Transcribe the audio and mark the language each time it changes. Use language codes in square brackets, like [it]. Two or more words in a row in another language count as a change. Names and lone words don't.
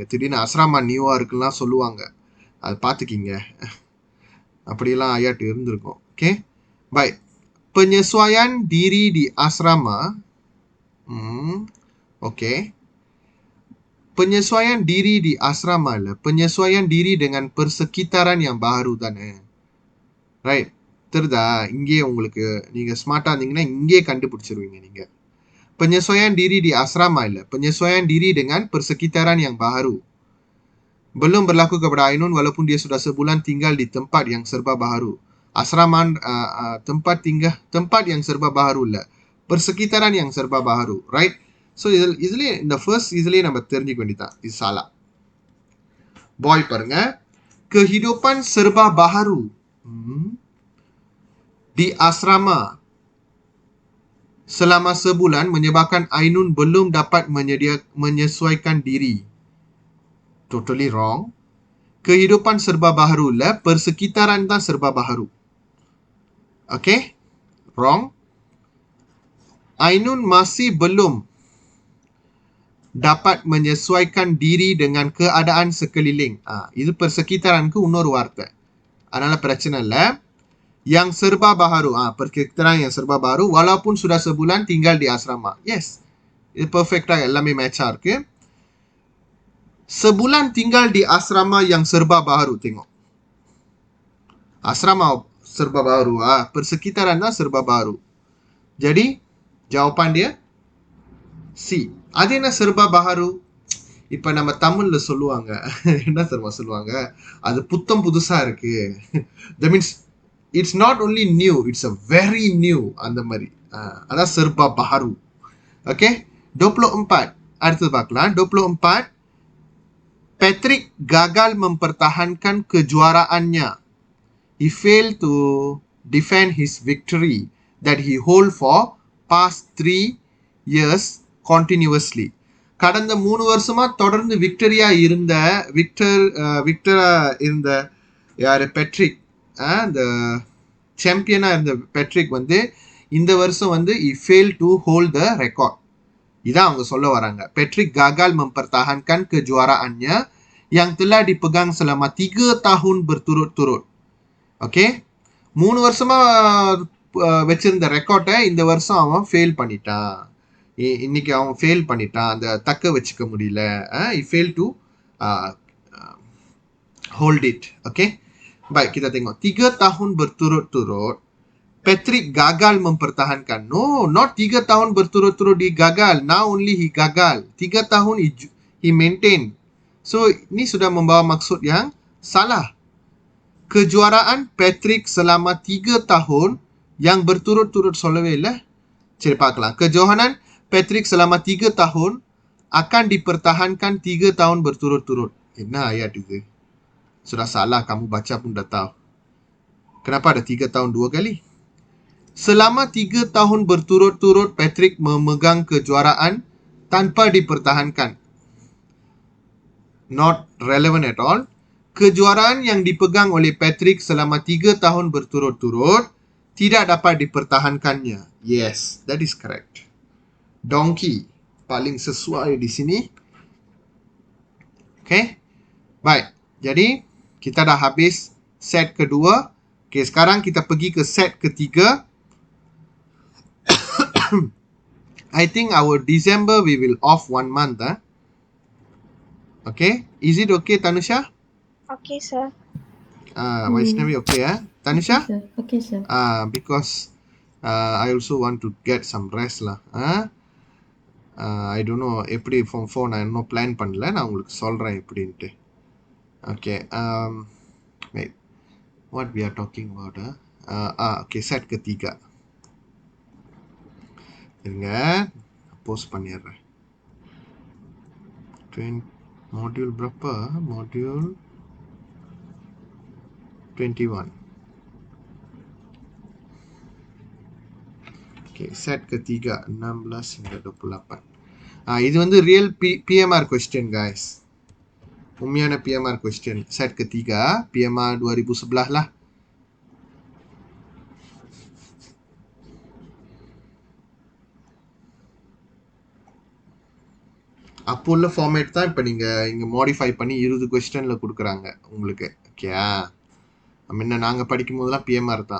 [ta] திடீர்னு அஸ்ராமா நியூவாக இருக்குலாம் சொல்லுவாங்க, அது பார்த்துக்கிங்க. அப்படியெல்லாம் ஐயாட்டு இருந்திருக்கும். [en] Okay, bye. [ms] Penyesuaian diri di asrama Okay. Penyesuaian diri di asrama lah. Penyesuaian diri dengan persekitaran yang baru தானே. [ta] Right. தெரிதா? இங்கே உங்களுக்கு நீங்க ஸ்மார்ட்டா இருந்தீங்கன்னா இங்கே கண்டுபிடிச்சிருவீங்க நீங்க. [ms] Penyesuaian diri di asrama lah. Penyesuaian diri dengan persekitaran yang baru. Belum berlaku kepada Ainun walaupun dia sudah sebulan tinggal di tempat yang serba baru. Asrama tempat yang serba baru lah. Persekitaran yang serba baru, [en] right? So easily in the first easily [ta] நம்ம தெரிஞ்சுக்க வேண்டியதான். இது [en] salah. [ta] Boy பாருங்க. [ms] Kehidupan serba baharu di asrama selama sebulan menyebabkan Ainun belum dapat menyesuaikan diri. [en] Totally wrong. [ms] Kehidupan serba baharu lah, persekitaran தான் serba baharu. [en] Okay? Wrong. [ms] Ainun masih belum dapat menyesuaikan diri dengan keadaan sekeliling. [ta] இது persekitaranku இன்னொரு வார்த்தை. அதனால பிரச்சனை இல்லை. [ms] Yang serba baharu. Persekitaran yang serba baharu walaupun sudah sebulan tinggal di asrama. [en] Yes. [ta] இது perfect எல்லாமே match இருக்கு. [ms] Sebulan tinggal di asrama yang serba baharu. Tengok. Asrama serba baharu. Persekitaran தான் serba baharu. Jadi, jawapan dia C. [ta] அது என்ன [ms] serba baharu? [ta] இப்ப நம்ம தமிழ்ல சொல்லுவாங்க. என்ன தெரியுமா சொல்லுவாங்க? அது புத்தம் புதுசா இருக்கு. [en] That means it's not only new, it's a very new [ta] அந்த மாதிரி. அதான் [ms] serba baharu. [en] Okay? 24. [ta] அடுத்து பார்க்கலாம். 24. [ms] Patrick gagal mempertahankan kejuaraannya. [en] He failed to defend his victory that he hold for past 3 years continuously. [ta] கடந்த 3 வருஷமா தொடர்ந்து விக்டரா இருந்த யாரு பெட்ரிக் அந்த சாம்பியனா இருந்த பெட்ரிக் வந்து இந்த வருஷம் வந்து [en] he failed to hold the record. [ta] இதான் அவங்க சொல்ல வராங்க. [ms] Patrick gagal mempertahankan kejuaraannya yang telah dipegang selama 3 tahun berturut-turut. [en] Okay? [ta] 3 வருஷமா வச்சிருந்த ரெக்கார்டை இந்த வருஷம் அவன் ஃபெயில் பண்ணிட்டான். இன்னைக்கு அவன் ஃபெயில் பண்ணிட்டான். அந்த தக்க வச்சுக்க முடியல. [en] He failed to hold it. Okay? [ms] Baik, kita tengok. 3 tahun berturut-turut Patrick gagal mempertahankan. [en] No, not [ms] 3 tahun berturut-turut dia gagal. [en] Now only he gagal. 3 tahun he maintain. [ms] So, ini sudah membawa maksud yang salah. Kejuaraan Patrick selama 3 tahun yang berturut-turut [ta] சொல்லவே இல்லை. சரி பார்க்கலாம். [ms] Kejohanan Patrick selama 3 tahun akan dipertahankan 3 tahun berturut-turut. என்ன ayat itu? Sudah salah, kamu baca pun dah tahu. Kenapa ada 3 tahun 2 kali? Selama 3 tahun berturut-turut Patrick memegang kejuaraan tanpa dipertahankan. [en] Not relevant at all. [ms] Kejuaraan yang dipegang oleh Patrick selama 3 tahun berturut-turut tidak dapat dipertahankannya. [en] Yes, that is correct. [ms] Donkey paling sesuai di sini. Okay? Baik. Jadi, kita dah habis set kedua. Okay, sekarang kita pergi ke set ketiga. [en] I think our December we will off 1 month. Okay? Is it okay, Tanusha? Okay, sir. Vaishnavi, okay, Tanusha? Okay, sir. Because I also want to get some rest lah. I don't know [ta] எப்படி form 4 நான் இன்னும் பிளான் பண்ணல. நான் உங்களுக்கு சொல்றேன் எப்படின்ட்டு. [en] Okay. Wait. What we are talking about? [ms] Okay, set ketiga. [ta] இருங்க, போஸ்ட் பண்ணிடுறேன். [ms] Module berapa? Module 21. Okay, set ketiga 16 hingga 28. [ta] இது வந்து [en] real PMR question guys. [ms] உண்மையான PMR question. Set ketiga PMR 2011 lah. [ta] அப்போ உள்ள ஃபார்மேட் தான் இப்போ நீங்கள் இங்கே மாடிஃபை பண்ணி 20 கொஸ்டினில் கொடுக்குறாங்க உங்களுக்கு. ஓகேயா? முன்ன நாங்கள் படிக்கும் போதெல்லாம் பிஎம்ஆர் தான்.